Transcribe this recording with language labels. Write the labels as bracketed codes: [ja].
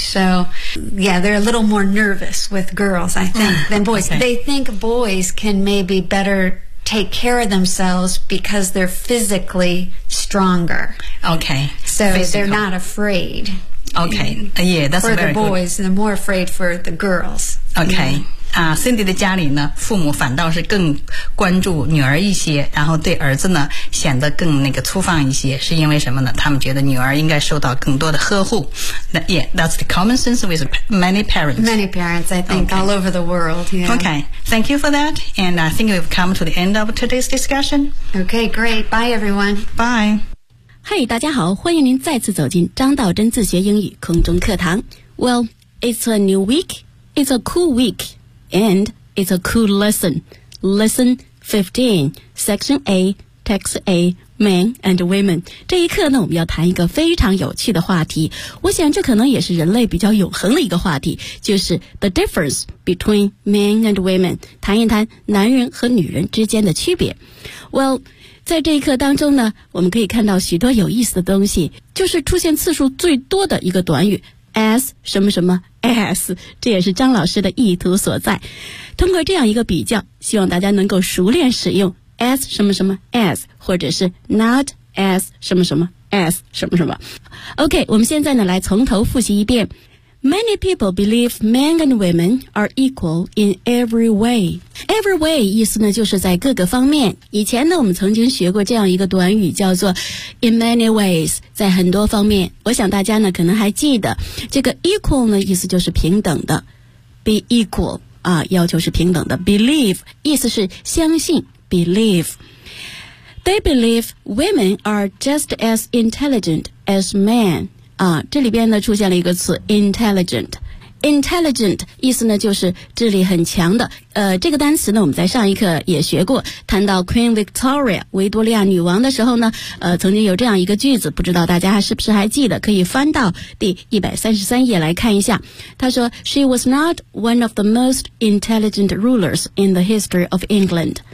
[en] So, yeah, they're a little more nervous with girls, I think, than boys. Okay. They think boys can maybe better... take care of themselves because they're physically stronger. Okay. So、 Physical. They're not afraid. Okay. Yeah, that's very good. For the boys, they're more afraid for the girls. Okay. Yeah. [zh] Cindy 的家里呢父母反倒是更关注女儿一些然后对儿子呢显得更那个粗放一些是因为什么呢他们觉得女儿应该受到更多的呵护。 [en] Yeah, that's the common sense with many parents. Many parents, I think,、 okay. all over the world.、Yeah. Okay, thank you for that. And I think we've come to the end of today's discussion. Okay, great. Bye, everyone. Bye. [zh] Hey, 大家好欢迎您再次走进张道真自学英语空中课堂。 [en] Well, it's a new week. It's a cool week. And it's a cool lesson. Lesson 15, Section A, Text A. Men and women. [zh] 这一课呢我们要谈一个非常有趣的话题。我想这可能也是人类比较永恒的一个话题就是 [en] the difference between men and women. [zh] 谈一谈男人和女人之间的区别。Well, 在这一课当中呢我们可以看到许多有意思的东西就是出现次数最多的一个短语 as 什么什么 as, 这也是张老师的意图所在。通过这样一个比较希望大家能够熟练使用as 什么什么 as 或者是 not as 什么什么as 什么什么。 OK， 我们现在呢来从头复习一遍。 [en] Many people believe men and women are equal in every way. [zh] Every way 意思呢就是在各个方面。以前呢我们曾经学过这样一个短语叫做 in many ways， 在很多方面。我想大家呢可能还记得这个 equal 呢意思就是平等的， be equal 啊，要求是平等的。 [en] believe [zh] 意思是相信， [en] believeThey believe women are just as intelligent as men. [zh] 啊，这里边呢出现了一个词 intelligent. Intelligent 意思呢就是智力很强的。这个单词呢我们在上一课也学过，谈到 Queen Victoria 维多利亚女王的时候呢，曾经有这样一个句子，不知道大家是不是还记得，可以翻到第133页来看一下。她说 [en] She was not one of the most intelligent rulers in the history of England.